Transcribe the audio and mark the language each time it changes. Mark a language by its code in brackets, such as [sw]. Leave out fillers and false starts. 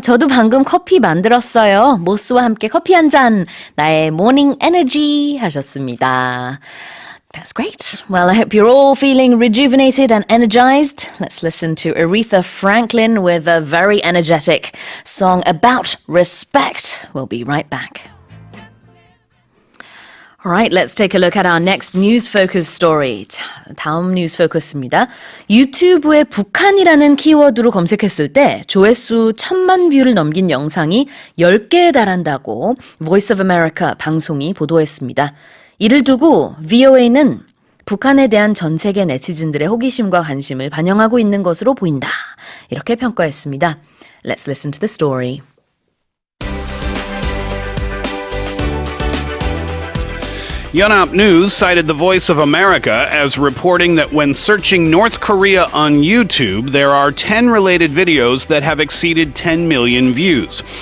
[ko] 저도 방금 커피 만들었어요. 모스와 함께 커피 한 잔. 나의 모닝 에너지 하셨습니다. [en] That's great. Well, I hope you're all feeling rejuvenated and energized. Let's listen to Aretha Franklin with a very energetic song about respect. We'll be right back. All right, let's take a look at our next news focus story. [ko] 자, 다음 뉴스 포커스입니다. 유튜브에 북한이라는 키워드로 검색했을 때 조회수 1000만 뷰를 넘긴 영상이 10개에 달한다고 Voice of America 방송이 보도했습니다. 이를 두고 VOA는 북한에 대한 전 세계 네티즌들의 호기심과 관심을 반영하고 있는 것으로 보인다. 이렇게 평가했습니다. [en] Let's listen to the story. Yonhap News cited the Voice of America as reporting that when searching North Korea on YouTube, there are 10 related videos that have exceeded 10 million views.